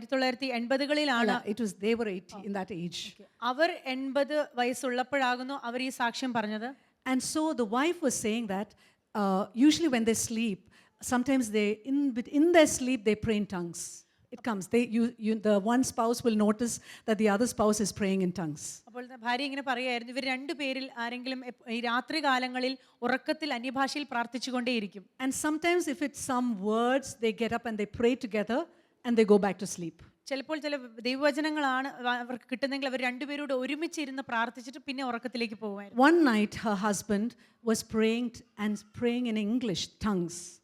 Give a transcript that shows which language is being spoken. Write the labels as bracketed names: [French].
[Malayalam] 1980-കളിലാണ്. [English] They were 80 in that age. [Malayalam] അവർ 80 വയസ്സുള്ളപ്പോഴാകുന്നു അവർ ഈ സാക്ഷ്യം പറഞ്ഞത്. [English] And so the wife was saying that usually when they sleep, sometimes they in their sleep they pray in tongues. It comes. The one spouse will notice that the other spouse is praying in tongues. [Malayalam] അപ്പോൾ ഭാര്യ ഇങ്ങനെ പറയായിരുന്നു, ഇവർ രണ്ടുപേരിൽ ആരെങ്കിലും ഈ രാത്രി കാലങ്ങളിൽ ഉറക്കത്തിൽ അന്യഭാഷയിൽ പ്രാർത്ഥിച്ചുകൊണ്ടേയിരിക്കും. [English] And sometimes if it's some words, they get up and they pray together and they go back to sleep. [Malayalam] ചിലപ്പോൾ ചില ദൈവവചനങ്ങളാണ് അവർക്ക് കിട്ടുന്നെങ്കിൽ അവർ രണ്ടുപേരോട് ഒരുമിച്ചിരുന്ന് പ്രാർത്ഥിച്ചിട്ട് പിന്നെ ഉറക്കത്തിലേക്ക് പോകുമായിരുന്നു. [English] One night her husband was praying in English tongues.